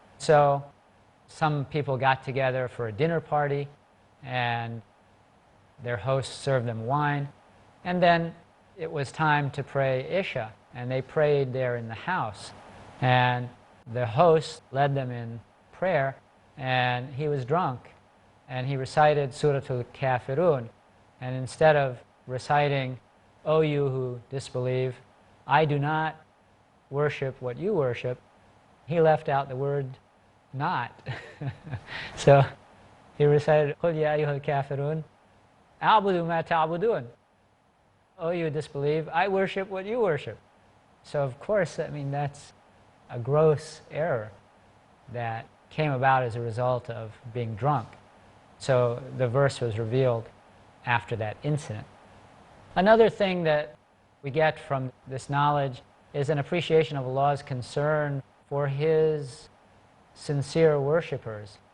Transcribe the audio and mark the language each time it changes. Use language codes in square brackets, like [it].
[en] So some people got together for a dinner party and their host served them wine, and then it was time to pray Isha, and they prayed there in the house, and the host led them in prayer, and he was drunk, and he recited Surah Al-Kafirun, and instead of reciting, O you who disbelieve, I do not worship what you worship, he left out the word not. So he recited, [ar] قُلْ يَا أَيُّهَا الْكَافِرُونَ أَعْبُدُ مَا تَعْبُدُونَ. [en] O you disbelieve, I worship what you worship. So of course, I mean, that's a gross error that came about as a result of being drunk. So the verse was revealed after that incident. Another thing that we get from this knowledge is an appreciation of Allah's concern for His sincere worshippers.